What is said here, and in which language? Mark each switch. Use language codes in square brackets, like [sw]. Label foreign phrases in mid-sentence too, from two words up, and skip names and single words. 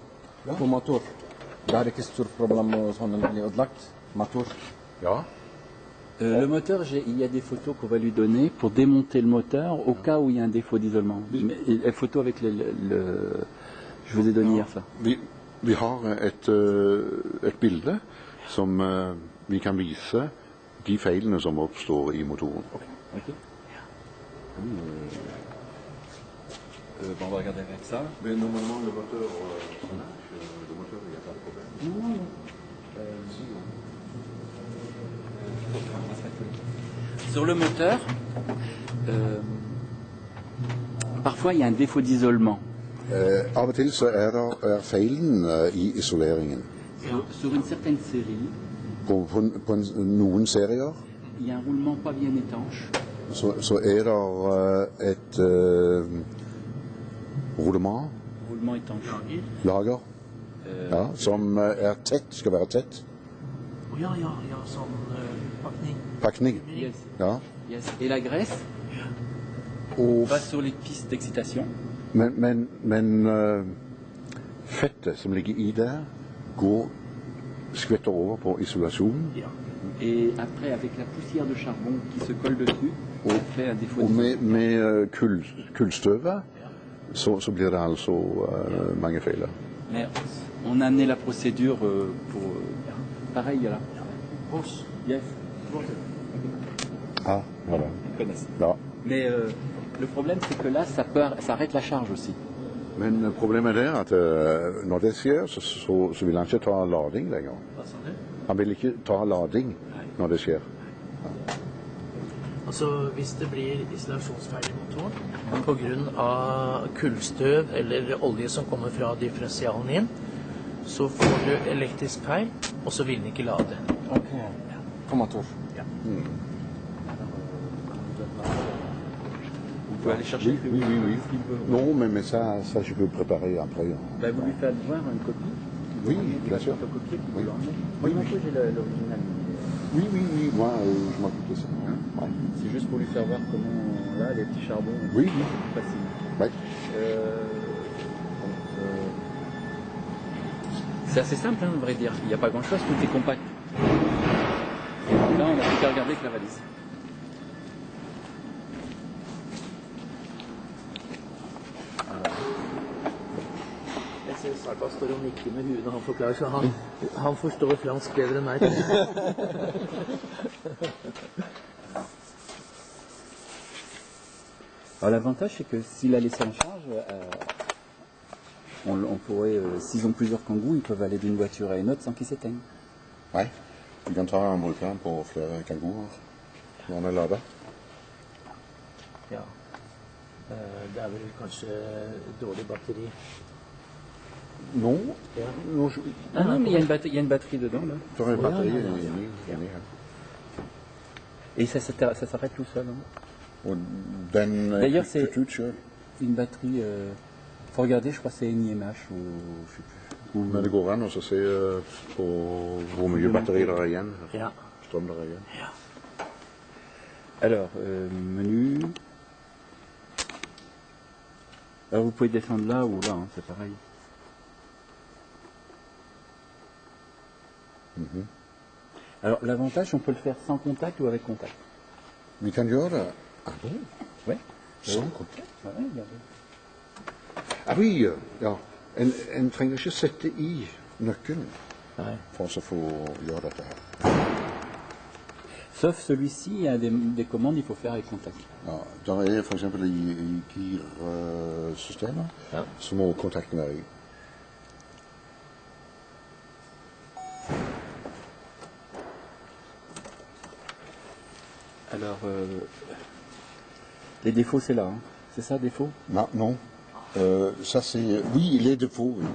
[no] På motor. Det er ikke stort problem med sånn den blir ødelagt. Motor. Ja. [fr] Le moteur, il y a des photos qu'on va lui donner pour démonter le moteur au cas où il y a un défaut d'isolement. Les photos avec je vous ai donné hier ça. [no] Vi har et bilde som vi kan vise de feilene som oppstår i motoren. Ok. [fr] Bon, on va regarder avec ça. Mais normalement, le moteur, il n'y a pas de problème. Sur le moteur, parfois il y a un défaut d'isolement. [no] Av og til så er feilen i isoleringen. [fr] Sur une certaine série, [no] På noen serier [fr] il y a un roulement pas bien étanche. [no] så er det et roulement, [fr] Roulement étanche. [no] lager, ja, som er tett, skal være tett. Ja, sånn pakning. Pakning. Yes. Ja. Yes. [fr] Et la graisse [no] Og, [fr] va sur les pistes d'excitation. [no] men fettet som ligger i der, skvetter over på isolasjon. Ja. [fr] Et après, avec la poussière de charbon qui se colle dessus, on fait un défaut [no] Og [fr] d'isolement. [no] med kullstøvet så blir det altså mange feiler. [fr] Mais on a amené la procédure pour... pareil, là. Voss. [no] Yes. [fr] Ja, voilà. Ils connaissent. [no] Ja. [fr] Mais le problème, c'est que là, ça arrête la charge aussi. [no] Men problemet er at når det skjer, så vil han ikke ta lading lenger. Hva sa du? Han vil ikke ta lading når det skjer. Altså, hvis det blir isolasjonsfeil i motoren pga. Kullstøv eller olje som kommer fra differensialen inn, så får du elektrisk feil, og så vil den ikke lade. Ok. På motor. Ja. [fr] Vous pouvez aller chercher. Non, mais ça je peux préparer après. Hein. Bah, vous lui faites voir une copie. Oui, bien sûr. Photocopier, vous Oui. l'emmenez. Moi, non plus, j'ai l'original. Oui, moi je m'occupe de ça. Ouais. C'est juste pour lui faire voir comment, là, les petits charbons, Oui, c'est facile. ouais. C'est assez simple, hein, à vrai dire. Il n'y a pas grand-chose, tout est compact. Là, on n'a plus qu'à regarder avec la valise. [no] Jeg ser Sarpa står og nikker med huet når han forklarer, så han forstår fransk bedre enn meg. [fr] Alors, l'avantage, c'est que s'il a laissé en charge, on pourrait, s'ils ont plusieurs kangous, ils peuvent aller d'une voiture à une autre sans qu'ils s'éteignent. [no] Nej, vi kan ta molkeren på flere kangurer når han er ladet. Ja. Det er vel kanskje dårlig batteri. [fr] Non, [no] Ja. [fr] non Ah non, mais il y a une batterie dedans, là. [no] så er batteriet inni her. [fr] Et ça s'arrête tout seul. Hein. [no] Og den [fr] D'ailleurs, c'est- [no] kutt ut selv. [fr] Une batterie, faut regarder, je crois que c'est une IMH ou je sais plus. [no] Men det går an å se på hvor mye batteri det er igjen her. Ja. Strøm det er igjen. [fr] Alors, menu. Alors, vous pouvez descendre là ou là, hein, c'est pareil. Alors, l'avantage, on peut le faire sans contact ou avec contact. [no] Vi kan gjøre det. [fr] Ah, bon? Ouais. [no] Sånn kontakt. [fr] Ouais, regardez. oui, [no] ja. En trenger ikke sette i nøkkelen Nei. for å få gjøre dette her. [fr] Sauf celui-ci, il y a des commandes, il faut faire avec contact. [no] Ja, der er for eksempel i girsystemet, Ja. så må kontakten være i. [fr] Alors, les défauts, c'est là. Hein. C'est ça, défaut? Non. Ça c'est... Oui, les défauts, oui.